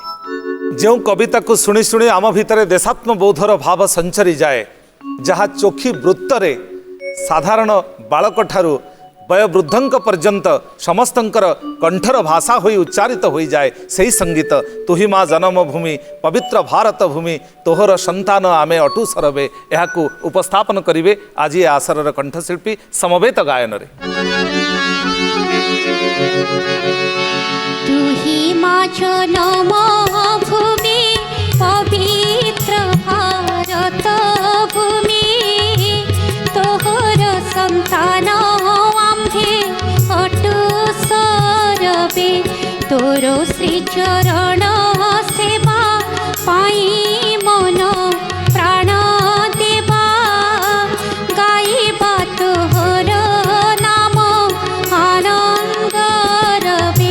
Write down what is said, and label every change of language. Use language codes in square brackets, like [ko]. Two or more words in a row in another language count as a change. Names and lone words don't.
[or] ଯେଉଁ କବିତାକୁ ଶୁଣି ଶୁଣି ଆମ ଭିତରେ ଦେଶାତ୍ମବୋଧର ଭାବ ସଞ୍ଚରି ଯାଏ, ଯାହା ଚୋଖି ବୃତ୍ତରେ ସାଧାରଣ ବାଳକଠାରୁ ବୟୋବୃଦ୍ଧଙ୍କ ପର୍ଯ୍ୟନ୍ତ ସମସ୍ତଙ୍କର କଣ୍ଠର ଭାଷା ହୋଇ ଉଚ୍ଚାରିତ ହୋଇଯାଏ ସେହି ସଙ୍ଗୀତ ତୁହି ମା ଜନ୍ମଭୂମି ପବିତ୍ର ଭାରତ ଭୂମି ତୋହର ସନ୍ତାନ ଆମେ ଅଟୁ ସରବେ। ଏହାକୁ ଉପସ୍ଥାପନ କରିବେ ଆଜି ଏ ଆସରର କଣ୍ଠଶିଳ୍ପୀ ସମବେତ ଗାୟନରେ। ତୁହି ମା ଜନ୍ମଭୂମି ପବିତ୍ର ଭାରତ ଭୂମି ତୋହର ସନ୍ତାନ ଆମ୍ଭେ ଅଟୁ ସରବେ। ତୋର ଶ୍ରୀଚରଣ ସେବା ପାଇ ମନ ପ୍ରାଣ ଦେବା ଗାଇବା ତୋହର ନାମ ଆନନ୍ଦ ରବେ।